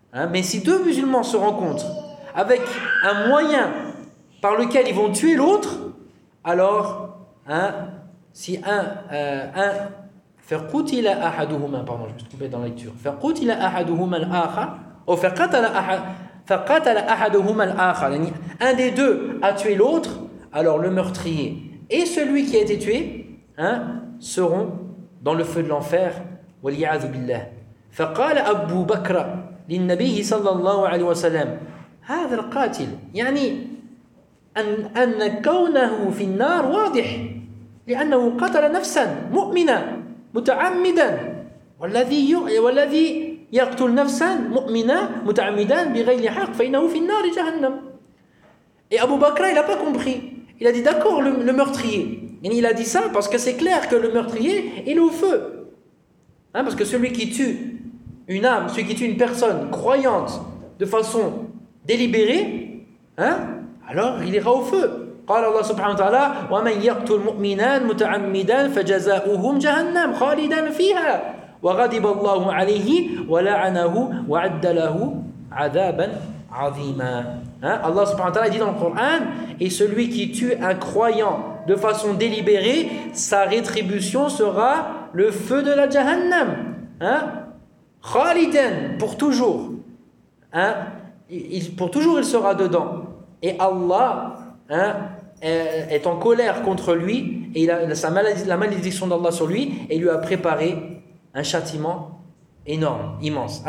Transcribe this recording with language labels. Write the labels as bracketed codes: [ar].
[fr] Mais si deux musulmans se rencontrent avec un moyen par lequel ils vont tuer l'autre, alors si un [ar] فقتل أحدهما, [fr] pardon, je me suis trompé dans la lecture, [ar] فقتل أحدهما الآخر أو فقتل أحد فَقَتَلَ أَحَدُهُمَ الْآخَرَ, [fr] un des deux a tué l'autre, alors le meurtrier et celui qui a été tué seront dans le feu de l'enfer, [ar] والعياذ بالله. فقال أبو بكر للنبي صلى الله عليه وسلم هذا القاتل، يعني أن كونه في النار واضح لأنه قتل نفسا مؤمنا متعمدا، والذي يقتل نفسا مؤمنا متعمدا بغير حق فإنه في النار جهنم. [fr] Et Abu Bakr, il n'a pas compris. Il a dit d'accord, le meurtrier. Et il a dit ça parce que c'est clair que le meurtrier, il est au feu. Hein, parce que celui qui tue une âme, celui qui tue une personne croyante de façon délibérée, hein, alors il ira au feu. [ar] قال الله سبحانه وتعالى ومن يقتل مؤمنا متعمدا فجزاؤهم جهنم خالدا فيها وغضب الله عليه ولعنه وعد له عذابا عظيما. [fr] Hein? Allah subhanahu wa ta'ala dit dans le Coran, et celui qui tue un croyant de façon délibérée, sa rétribution sera le feu de la Jahannam. Khalidan, hein? Pour toujours. Hein? Pour toujours il sera dedans. Et Allah, hein, est en colère contre lui, et il a sa maladie, la malédiction d'Allah sur lui, et lui a préparé un châtiment énorme, immense.